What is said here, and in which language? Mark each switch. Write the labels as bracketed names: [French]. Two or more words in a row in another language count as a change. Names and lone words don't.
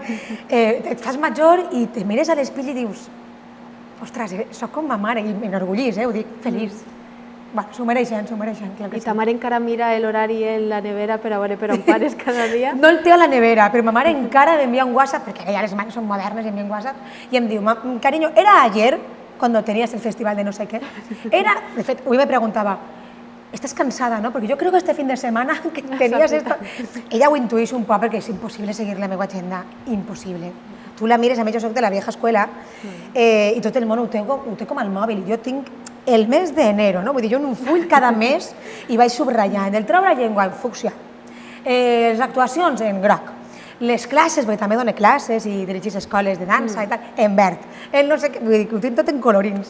[Catalan] Et fas major i te mires a l'espill i dius, ostres, soc com ma mare, i m'enorgullís, ho dic feliç. Bueno, s'ho mereixen, clar que sí. I ta mare encara mira l'horari en la nevera per a veure per on pares cada dia? No el té a la nevera, però ma mare encara m'envia un WhatsApp, perquè ara ja les mares són modernes i envien WhatsApp, i em diu, [Spanish] cariño, ¿era ayer cuando tenías el festival de no sé qué? [Catalan] Era, de fet, avui me preguntava, [Spanish] ¿estás cansada, no? [Catalan] Perquè jo crec que [Spanish] este fin de semana [Catalan] que tenies esto... Ella ho intuïx un poc perquè és impossible seguir la meva agenda, impossible. Tu la mires, a mi jo soc [Spanish] de la vieja escuela, [Catalan] i tot el món ho té com al mòbil, i jo tinc el mes d'enero, no? Vull dir, jo en un full cada mes i vaig subratllant el trobo la llengua en fúcsia, les actuacions en groc, les classes, perquè també dono classes i dirigís escoles de dansa i tal, en verd, no sé què, vull dir, ho tinc tot en colorins.